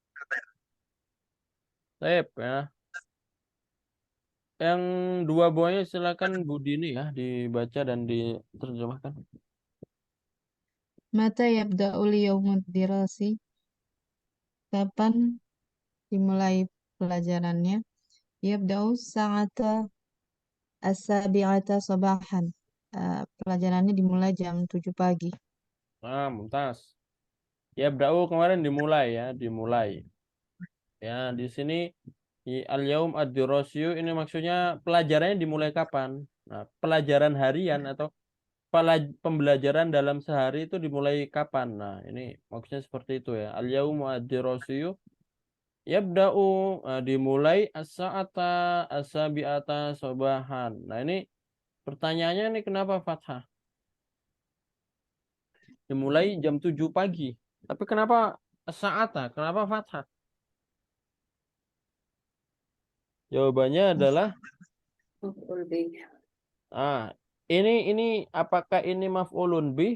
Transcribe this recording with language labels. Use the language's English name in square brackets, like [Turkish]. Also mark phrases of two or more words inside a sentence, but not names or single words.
[Indonesian] Baik ya. Yang dua buahnya silakan Bu Dini ya dibaca dan diterjemahkan. [Arabic] متى يبدأ اليوم الدراسي? [Indonesian] Kapan dimulai pelajarannya? [Arabic] يبدأ الساعة السابعة صباحا. [Indonesian] Pelajarannya dimulai jam 7 pagi. Nah, mumtaz. Yabda'u kemarin dimulai ya, dimulai. Ya, di sini [Arabic] اليوم الدراسي [Indonesian] ini maksudnya pelajarannya dimulai kapan? Nah, pelajaran harian atau pembelajaran dalam sehari itu dimulai kapan? Nah, ini maksudnya seperti itu ya. [Arabic] اليوم الدراسي يبدأ dimulai الساعة السابعة صباحا. [Indonesian] Nah, ini pertanyaannya ini kenapa fathah? Dimulai jam 7 pagi. Tapi kenapa as-sa'ata? Kenapa fathah? Jawabannya adalah ini apakah ini [Arabic] مفعول به?